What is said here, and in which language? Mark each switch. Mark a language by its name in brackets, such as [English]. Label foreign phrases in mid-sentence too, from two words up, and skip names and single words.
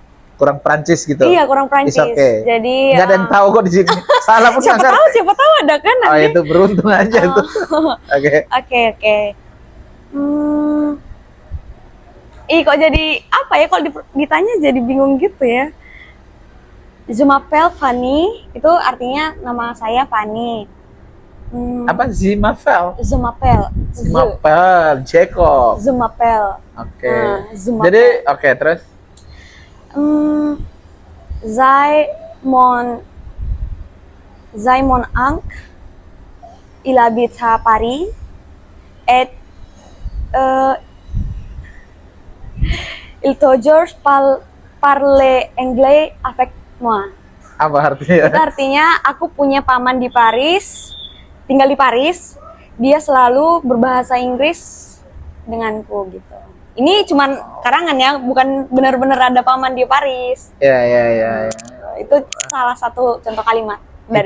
[Indonesian] Prancis gitu. Iya, kurang Prancis. Okay. Jadi nggak ada yang tahu kok di sini. Salah pun siapa tahu ada kan nanti. Oh, itu beruntung aja tuh. Oke. Kok jadi apa ya, kalau ditanya jadi bingung gitu ya. [French] Je m'appelle Fanny, [Indonesian] itu artinya nama saya Fanny. Apa? Zimapel. [French] Je m'appelle. Zimapel, Jacob. Je m'appelle. [Indonesian] Oke. [French] Je m'appelle. [Indonesian] Jadi oke, terus [French] Zij mon oncle, il habite à Paris et il toujours parle anglais avec moi. [Indonesian] apa artinya? Itu artinya aku punya paman di Paris, tinggal di Paris, dia selalu berbahasa Inggris denganku gitu. Ini cuman karangan ya, bukan benar-benar ada paman di Paris. Ya. Itu salah satu contoh kalimat dari